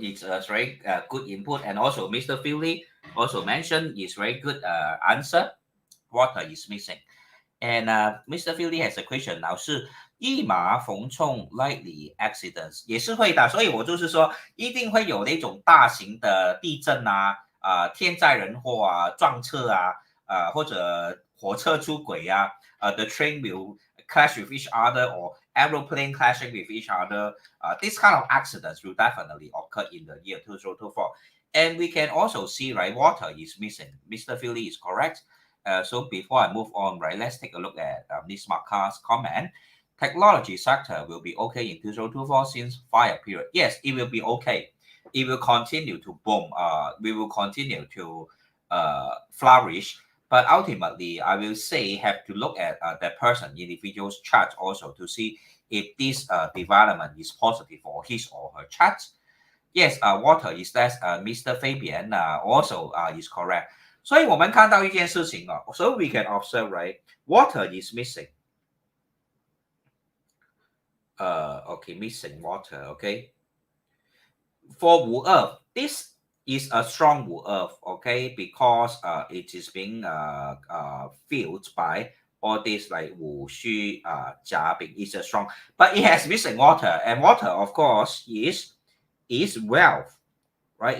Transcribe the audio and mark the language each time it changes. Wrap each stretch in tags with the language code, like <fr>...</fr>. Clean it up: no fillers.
<en>It's a very good input, and also Mr. Philly also mentioned it's very good answer. Water is missing, and Mr. Philly has a question.</en> <zh>老师，一马逢冲 likely accidents 也是会的，所以我就是说，一定会有那种大型的地震啊，天灾人祸啊，撞车啊，或者火车出轨啊， the train will clash with each other or aeroplane clashing with each other.</zh> <en>This kind of accidents will definitely occur in the year 2024. And we can also see, right, water is missing. Mr. Philly is correct. So before I move on, right, let's take a look at Ms. Marka's comment. Technology sector will be okay in 2024 since fire period. Yes, it will be okay. It will continue to boom. We will continue to flourish. But ultimately, I will say have to look at that person, individual's chart also to see if this development is positive for his or her chart. Yes, water is less. Mr. Fabian also is correct.</en> <zh>所以我们看到一件事情哦 so we can observe, right?</zh> <en>Water is missing. Okay, missing water, okay? For Wu Earth, this is a strong Wu Earth, okay? Because it is being filled by all this like Wu Xu, Jia Bing is a strong, but it has missing water, and water, of course, is wealth, right?</en>